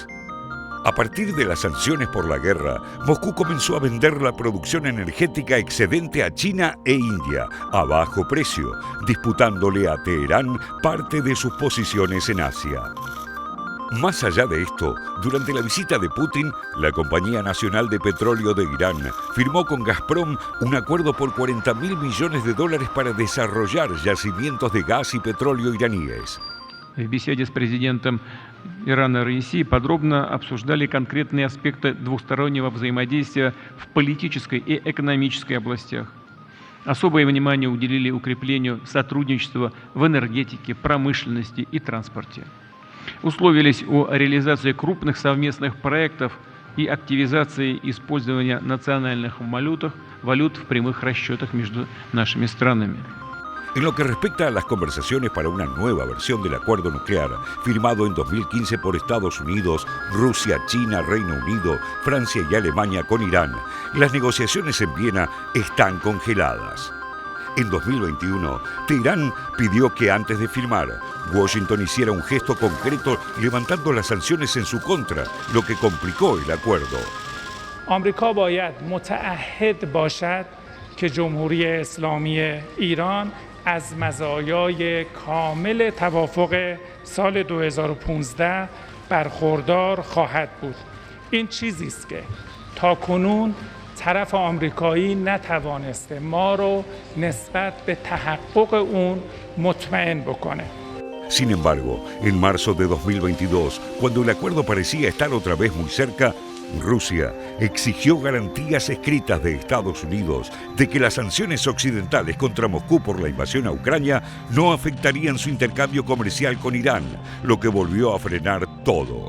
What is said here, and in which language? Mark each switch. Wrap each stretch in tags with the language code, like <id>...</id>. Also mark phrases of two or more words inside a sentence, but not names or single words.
<es>A partir de las sanciones por la guerra, Moscú comenzó a vender la producción energética excedente a China e India a bajo precio, disputándole a Teherán parte de sus posiciones en Asia. Más allá de esto, durante la visita de Putin, la Compañía Nacional de Petróleo de Irán firmó con Gazprom un acuerdo por $40.000 millones para desarrollar yacimientos de gas y petróleo iraníes.</es> <ru>В беседе с президентом Ирана Раиси подробно обсуждали конкретные аспекты двустороннего взаимодействия в политической и экономической областях. Особое внимание уделили укреплению сотрудничества в энергетике, промышленности и транспорте. Условились о реализации крупных совместных проектов и активизации использования национальных валют в прямых расчетах между нашими странами.</ru> <es>En lo que respecta a las conversaciones para una nueva versión del acuerdo nuclear, firmado en 2015 por Estados Unidos, Rusia, China, Reino Unido, Francia y Alemania con Irán, las negociaciones en Viena están congeladas. En 2021, Teherán pidió que antes de firmar, Washington hiciera un gesto concreto levantando las sanciones en su contra, lo que complicó el acuerdo.</es> <fa>آمریکا باید متعهد باشد که جمهوری اسلامی ایران از مزایای کامل توافق سال 2015 برخوردار خواهد بود. این چیزی است که تاکنون طرف آمریکایی نتوانسته ما رو نسبت به تحقق اون مطمئن بکنه.</fa> <es>Sin embargo, en marzo de 2022, cuando el acuerdo parecía estar otra vez muy cerca, Rusia exigió garantías escritas de Estados Unidos de que las sanciones occidentales contra Moscú por la invasión a Ucrania no afectarían su intercambio comercial con Irán, lo que volvió a frenar todo.</es>